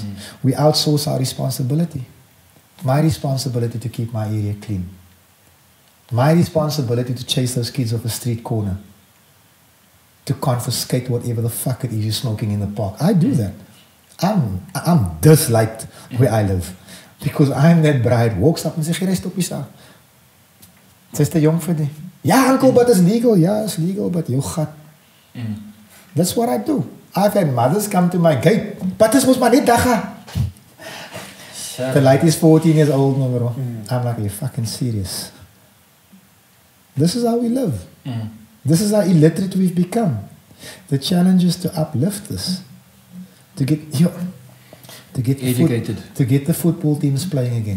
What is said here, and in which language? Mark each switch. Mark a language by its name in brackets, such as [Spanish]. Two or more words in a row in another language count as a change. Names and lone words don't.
[English] We outsource our responsibility. My responsibility to keep my area clean. My responsibility to chase those kids off a street corner. To confiscate whatever the fuck it is you're smoking in the park. I do that. I'm disliked where I live. Because I'm that bride, walks up and says, [Afrikaans] "Gij stop eens daar." Sy's te jong vir die. Ja, [English] uncle, but it's legal. Yeah, it's legal, but you gat. That's what I do. I've had mothers come to my gate. But this was [Afrikaans] maar net dagga. [English] The light is 14 years old, no, bro. I'm like, are you fucking serious? This is how we live. This is how illiterate we've become. The challenge is to uplift this. To to get the football teams playing again.